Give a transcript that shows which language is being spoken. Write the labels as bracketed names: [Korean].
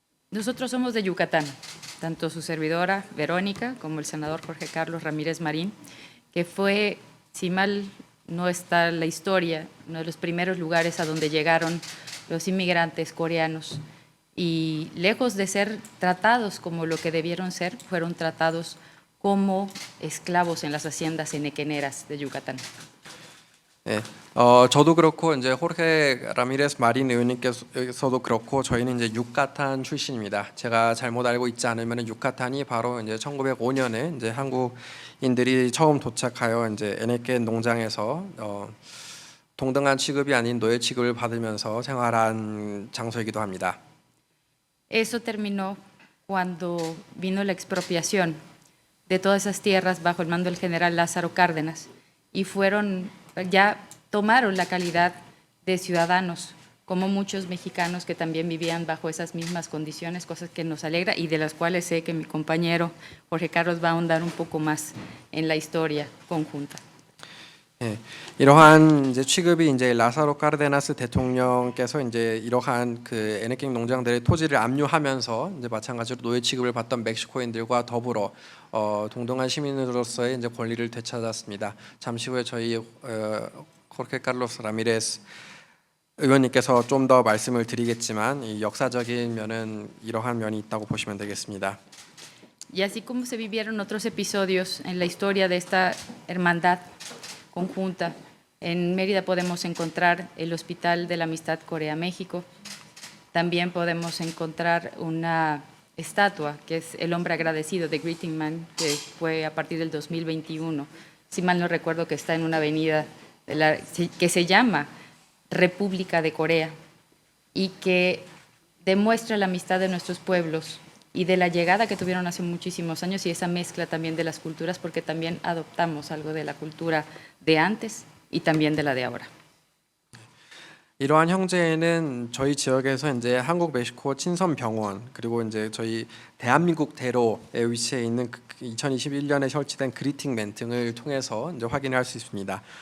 [Spanish] Nosotros somos de Yucatán, tanto su servidora Verónica como el senador Jorge Carlos Ramírez Marín, que fue, si mal no está la historia, uno de los primeros lugares a donde llegaron los inmigrantes coreanos y lejos de ser tratados como lo que debieron ser, fueron tratados como esclavos en las haciendas enequeneras de Yucatán. [Korean] 예, 저도 그렇고 이제 호르헤 라미레스 마린 의원님께서도 그렇고 저희는 이제 유카탄 출신입니다. 제가 잘못 알고 있지 않으면 유카탄이 바로 이제 1905년에 이제 한국인들이 처음 도착하여 이제 에네켄 농장에서 동등한 취급이 아닌 노예 취급을 받으면서 생활한 장소이기도 합니다. [Spanish] Eso terminó cuando vino la expropiación de todas esas tierras bajo el mando del general Lázaro Cárdenas y ya tomaron la calidad de ciudadanos, como muchos mexicanos que también vivían bajo esas mismas condiciones, cosas que nos alegra y de las cuales sé que mi compañero Jorge Carlos va a ahondar un poco más en la historia conjunta. [Korean] 예, 이러한 이제 취급이 이제 라사로 카르데나스 대통령께서 이제 이러한 그 에네킹 농장들의 토지를 압류하면서 이제 마찬가지로 노예 취급을 받던 멕시코인들과 더불어 동등한 시민으로서의 이제 권리를 되찾았습니다. 잠시 후에 저희 호르헤 칼로스 라미레스 의원님께서 좀 더 말씀을 드리겠지만 이 역사적인 면은 이러한 면이 있다고 보시면 되겠습니다. [Spanish] Y así como se vivieron otros episodios en la historia de esta hermandad conjunta, en Mérida podemos encontrar el Hospital de la Amistad Corea-México, también podemos encontrar una estatua que es el hombre agradecido de Greeting Man, que fue a partir del 2021, si mal no recuerdo, que está en una avenida que se llama República de Corea y que demuestra la amistad de nuestros pueblos y de la llegada que tuvieron hace muchísimos años y esa mezcla también de las culturas, porque también adoptamos algo de la cultura de antes y también de la de ahora. [Korean] 이러한 형제는 저희 지역에서 이제 한국 멕시코 친선 병원 그리고 이제 저희 대한민국 대로에 위치해 있는 2021년에 설치된 그리팅맨 등을 통해서 이제 확인할 수 있습니다.